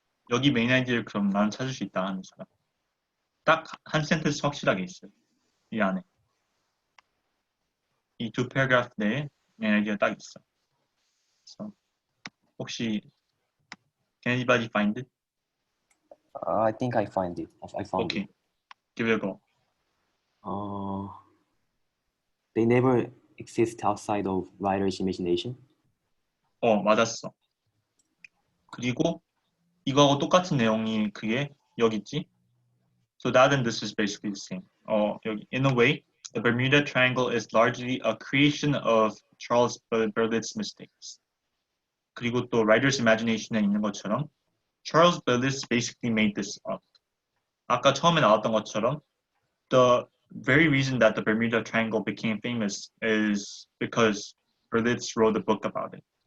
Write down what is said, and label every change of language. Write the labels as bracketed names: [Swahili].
[Korean] 여기 메인 아이디어를 그럼 난 찾을 수 있다 하는 사람. 딱 한 센텐스 확실하게 있어요. 이 안에. 이 두 패러그래프 내에 메인 아이디어 딱 있어. [English] So, 혹시 can anybody find it? I think I found it. I found Okay. it. Give it a go. They never exist outside of writer's imagination. [Korean] 맞았어. 그리고 이거하고 똑같은 내용이 그게 여기 있지? [English] So that and this is basically the same. 여기 in a way, the Bermuda Triangle is largely a creation of Charles Berlitz's mistakes. 그리고 또 writer's imagination 에 있는 것처럼 Charles Berlitz basically made this up. 아까 처음에 나왔던 것처럼 the very reason that the Bermuda Triangle became famous is because Berlitz wrote a book about it.